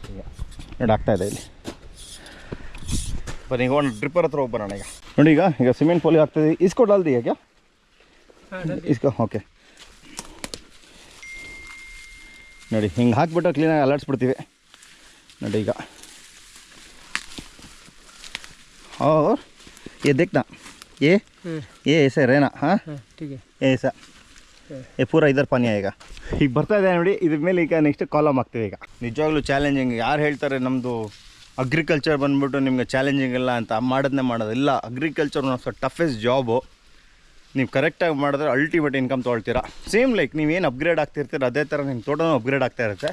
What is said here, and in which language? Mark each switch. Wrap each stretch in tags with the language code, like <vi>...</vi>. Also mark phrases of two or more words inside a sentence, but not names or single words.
<kn>ಈಗ ನೋಡಿ ಆಗ್ತಾಯಿದೆ ಇಲ್ಲಿ. ಬನ್ನಿ ಈಗ ಒಂದು ಡ್ರಿಪ್ಪರ್ ಹತ್ರ ಹೋಗಿ ಬರೋಣ. ಈಗ ನೋಡಿ ಈಗ ಸಿಮೆಂಟ್ ಪೋಲಿ ಆಗ್ತದೆ.</kn> <hi>इसको डाल दी</hi> <kn>ಹೇಗೆ ಇಸ್ಕೋ. ಓಕೆ ನೋಡಿ ಹಿಂಗೆ ಹಾಕ್ಬಿಟ್ಟು ಕ್ಲೀನಾಗಿ ಅಲಾಡಿಸ್ಬಿಡ್ತೀವಿ. ನೋಡಿ ಈಗ</kn> <hi>और ये देखना, ये ऐसे रहना. हाँ ठीक है, ऐसा ये पूरा इधर पानी आएगा.</hi> <kn>ಈಗ ಬರ್ತಾ ಇದೆ ನೋಡಿ. ಇದ್ರ ಮೇಲೆ ಈಗ</kn> <en>next column</en> <kn>ಆಗ್ತೀವಿ. ಈಗ ನಿಜವಾಗ್ಲೂ ಚಾಲೆಂಜಿಂಗ್. ಯಾರು ಹೇಳ್ತಾರೆ ನಮ್ಮದು ಅಗ್ರಿಕಲ್ಚರ್ ಬಂದ್ಬಿಟ್ಟು ನಿಮ್ಗೆ ಚಾಲೆಂಜಿಂಗ್ ಇಲ್ಲ ಅಂತ, ಮಾಡೋದಿಲ್ಲ.</kn> <en>agriculture one of the toughest jobu.</en> <kn>ನೀವು ಕರೆಕ್ಟಾಗಿ ಮಾಡಿದ್ರೆ</kn> <en>ultimate income</en> <kn>ತೊಗೊಳ್ತೀರಾ.</kn> <en>same like</en> <kn>ನೀವೇನು ಅಪ್ಗ್ರೇಡ್ ಆಗ್ತಿರ್ತೀರ ಅದೇ ಥರ ನಿಮ್ಮ ತೋಟನೂ ಅಪ್ಗ್ರೇಡ್ ಆಗ್ತಾ ಇರುತ್ತೆ.</kn>